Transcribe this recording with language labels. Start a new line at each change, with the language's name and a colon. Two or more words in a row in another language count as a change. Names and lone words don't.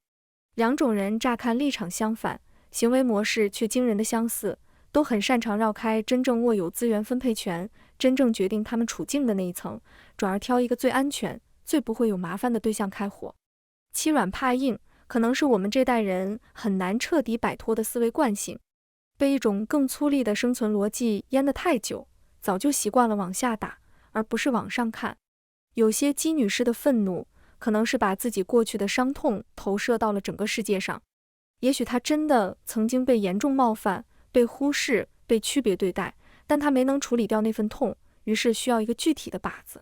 Chinese: 兩種人乍看立場相反，行為模式卻驚人的相似，都很擅長繞開真正握有資源分配權、真正決定他們處境的那一層，轉而挑一個最安全、最不會有麻煩的對象開火。欺軟怕硬，可能是我們這代人很難徹底擺脫的思維慣性。被一種更粗礪的生存邏輯淹得太久，早就習慣了往下打，而不是往上看。有些姬女士的憤怒，可能是把自己過去的傷痛投射到了整個世界上。也許她真的曾經被嚴重冒犯， 被忽視、被區別對待，但她沒能處理掉那份痛，於是需要一個具體的靶子。